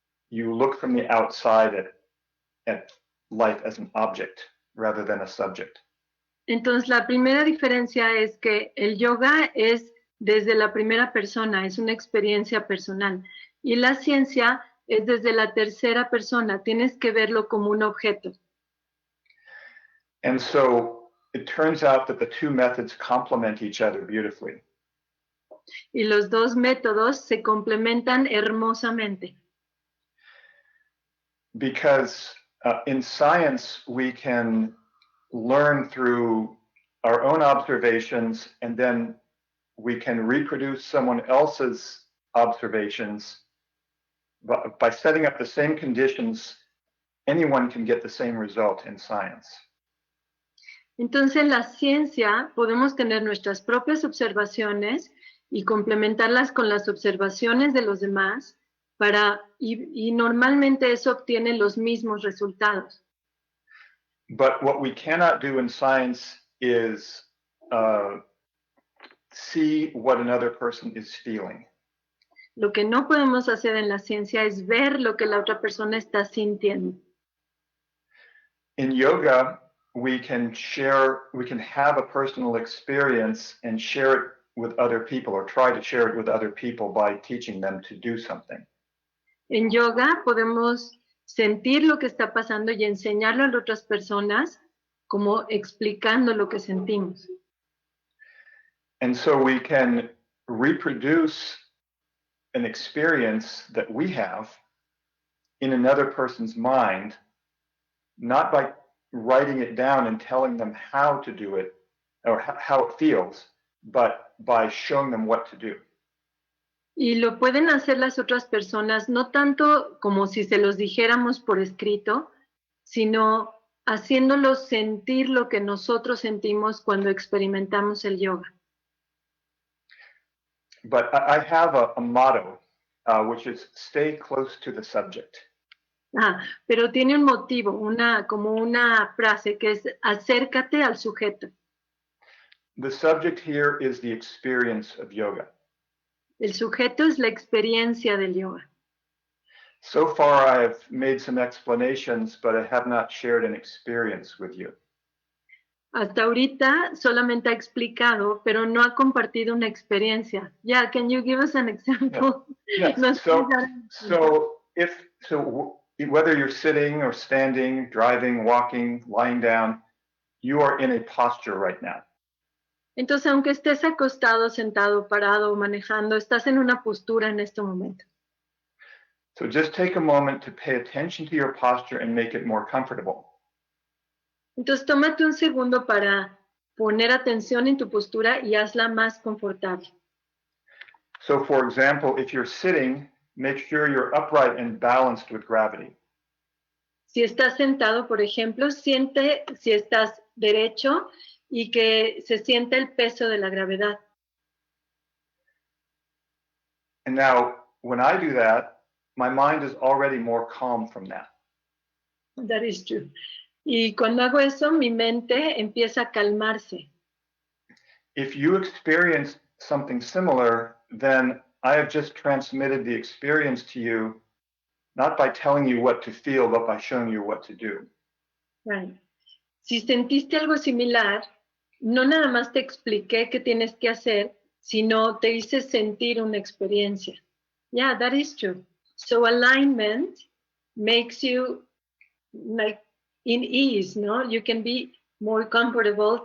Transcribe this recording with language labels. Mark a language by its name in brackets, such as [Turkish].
[English] You look from the outside at life as an object rather than a subject. [Spanish] Entonces, la primera diferencia es que el yoga es desde la primera persona, es una experiencia personal. Y la ciencia es desde la tercera persona, tienes que verlo como un objeto. [English] And so it turns out that the two methods complement each other beautifully. [Spanish] Y los dos métodos se complementan hermosamente. [English] Because in science, we can learn through our own observations, and then we can reproduce someone else's observations. But by setting up the same conditions, anyone can get the same result in science. [Spanish] Entonces, en la ciencia podemos tener nuestras propias observaciones y complementarlas con las observaciones de los demás y normalmente eso obtiene los mismos resultados. [English] But what we cannot do in science is see what another person is feeling. [Spanish] Lo que no podemos hacer en la ciencia es ver lo que la otra persona está sintiendo. [English] In yoga, we can have a personal experience and share it with other people, or try to share it with other people by teaching them to do something. [Spanish] En yoga podemos sentir lo que está pasando y enseñarlo a otras personas como explicando lo que sentimos. [English] And so we can reproduce an experience that we have in another person's mind, not by writing it down and telling them how to do it or how it feels, but by showing them what to do. [Spanish] Y lo pueden hacer las otras personas, no tanto como si se los dijéramos por escrito, sino haciéndolos sentir lo que nosotros sentimos cuando experimentamos el yoga. [English] But I have a motto, which is stay close to the subject. [Spanish] Pero tiene un motivo, como una frase que es acércate al sujeto. [English] The subject here is the experience of yoga. [Spanish] El sujeto es la experiencia del yoga. [English] So far, I have made some explanations, but I have not shared an experience with you. [Spanish] hasta ahorita solamente ha explicado, pero no ha compartido una experiencia. [English] Yeah, can you give us an example? Yes. Whether you're sitting or standing, driving, walking, lying down, you are in a posture right now. [Spanish] Entonces, aunque estés acostado, sentado, parado o manejando, estás en una postura en este momento. [English] So just take a moment to pay attention to your posture and make it more comfortable. [Spanish] Entonces, tómate un segundo para poner atención en tu postura y hazla más confortable. [English] So, for example, if you're sitting, make sure you're upright and balanced with gravity. [Spanish] Si estás sentado, por ejemplo, siente si estás derecho y que se siente el peso de la gravedad. [English] And now, when I do that, my mind is already more calm from that. That is true. [Spanish] Y cuando hago eso, mi mente empieza a calmarse. [English] If you experience something similar, then I have just transmitted the experience to you, not by telling you what to feel, but by showing you what to do. Right. [Spanish] Si sentiste algo similar, no nada más te expliqué qué tienes que hacer, sino te hice sentir una experiencia. [English] Yeah, that is true. So alignment makes you like in ease, ¿no? You can be more comfortable.